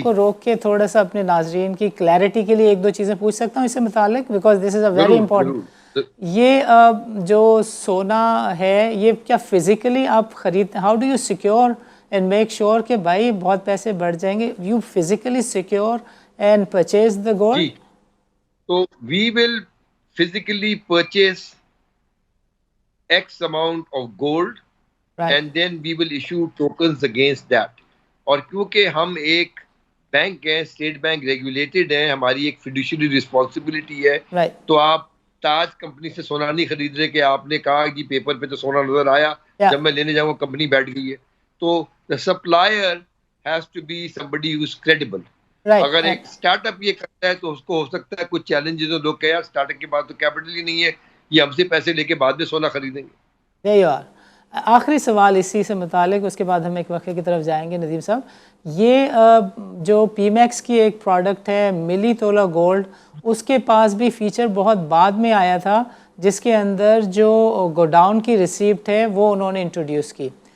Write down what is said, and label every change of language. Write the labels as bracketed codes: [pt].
[ur] کو روک کے تھوڑا سا اپنے ناظرین کی کلیئرٹی کے لیے ایک دو چیزیں پوچھ سکتا ہوں اس سے متعلق، [en] because this is a very [ur] ضرور [en] Important. [ur] ضرور. یہ جو سونا ہے یہ کیا [en] physically [ur] آپ خریدتے، [en] how do you secure and make sure [ur] کہ بھائی بہت پیسے بڑھ جائیں گے، [en] You physically secure and purchase the gold? [ur] جی، تو [en] We will physically purchase X amount of gold right and then we will issue tokens against that. [ur] اور کیونکہ ہم ایک بینک ہیں، اسٹیٹ بینک ریگولیٹڈ ہیں، ہماری ایک فیڈوشری رسپانسبلٹی ہے. [en] right [ur] تو آپ تاج کمپنی سے سونا نہیں خرید رہے کہ آپ نے کہا کہ پیپر پہ تو سونا نظر آیا، یا جب میں لینے جاؤں گا کمپنی بیٹھ گئی ہے. تو [en] the supplier has to be somebody who is credible. Right [ur] اگر ایک اسٹارٹ اپ یہ کرتا ہے تو اس کو ہو سکتا ہے کچھ چیلنجز ہو، لوگ کہ یار اسٹارٹ اپ کے بعد تو کیپٹل ہی نہیں ہے، یہ ہم سے پیسے لے کے بعد میں سونا خریدیں گے. [en] there you are. [ur] آخری سوال اسی سے متعلق، اس کے بعد ہم ایک وقفے کی طرف جائیں گے. ندیم صاحب، یہ جو پی میکس کی ایک پروڈکٹ ہے ملی تولا گولڈ، اس کے پاس بھی فیچر بہت بعد میں آیا تھا جس کے اندر جو گوڈاؤن کی ریسیپٹ ہے وہ انہوں نے انٹروڈیوس کی.